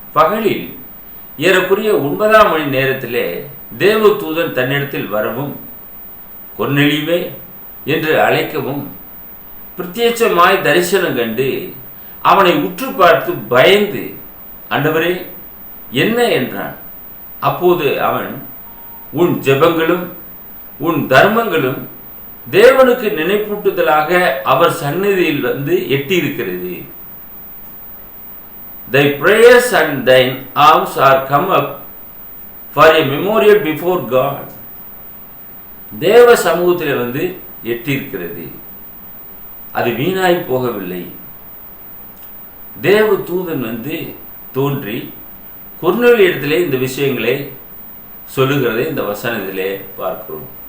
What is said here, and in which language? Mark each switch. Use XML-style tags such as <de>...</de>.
<ta>பகலில் ஏறக்குறைய 9ஆம் மணி நேரத்திலே தேவதூதன் தன்னிடத்தில் வரவும் கொர்நேலியுவே என்று அழைக்கவும் பிரத்யட்சமாய் தரிசனம் கண்டு அவனை உற்று பார்த்து பயந்து, ஆண்டவரே என்ன என்றான். அப்போது அவன், உன் ஜெபங்களும் உன் தர்மங்களும் தேவனுக்கு நினைப்பூட்டுதலாக அவர் சந்நிதியில் வந்து எட்டியிருக்கிறது.</ta> <en>Thy prayers and thine alms are come up for a memorial before God.</en> <ta>தேவ சமூகத்தில் வந்து எட்டியிருக்கிறது, அது வீணாய் போகவில்லை. தேவ தூதன் வந்து தோன்றி கொர்நேலியுவின் இடத்திலே இந்த விஷயங்களை சொல்லுகிறதை இந்த வசனத்திலே பார்க்கிறோம்.</ta>